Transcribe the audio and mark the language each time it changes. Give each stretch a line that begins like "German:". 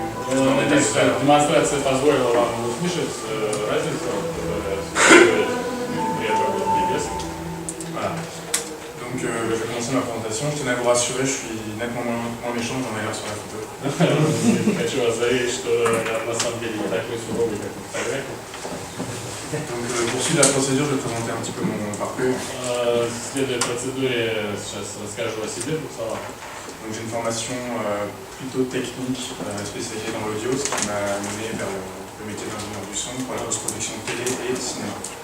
Russian: Демонстрация позволила вам услышать разницу, которая существует при работе без.
French: Voilà. Donc je vais commencer ma présentation. Je tenais à vous rassurer, je suis nettement moins méchant que j'en ai l'air sur la photo.
Russian: Хочу вас заверить, что я на самом деле не такой суровый, как на фотографии.
French: Donc pour suivre la procédure, je vais présenter un petit peu mon parcours.
Russian: Следуя процедуре, сейчас расскажу о себе в двух словах.
French: Donc j'ai une formation plutôt technique spécialisée dans l'audio, ce qui m'a mené vers le métier d'ingénieur du son pour la post-production télé et cinéma.